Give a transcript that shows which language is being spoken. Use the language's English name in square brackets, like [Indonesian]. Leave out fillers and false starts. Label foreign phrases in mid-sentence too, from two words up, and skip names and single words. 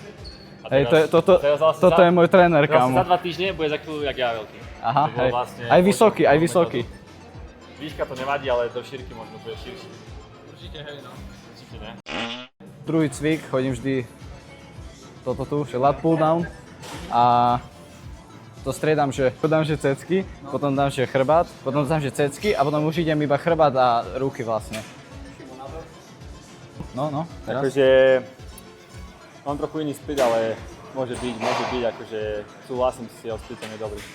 [Slovak] Hej, toto je môj tréner, kámo. Za 2 týždne bude za chvíľu jak ja veľký. Aha, hej. Vlastne aj vysoký. Výška to nevadí, ale do šírky možno bude širší. Určite, hej, no. Určite ne. Druhý cvik, chodím vždy toto tu, že [English] lat pull down. [Slovak] A to striedam, že dám, že cecky, potom dám, že chrbát, potom dám, že cecky a potom už idem iba chrbát a ruky vlastne. No, teraz. Akože mám trochu iný split, ale môže byť, akože súhlasím si, jeho splitom je dobrý.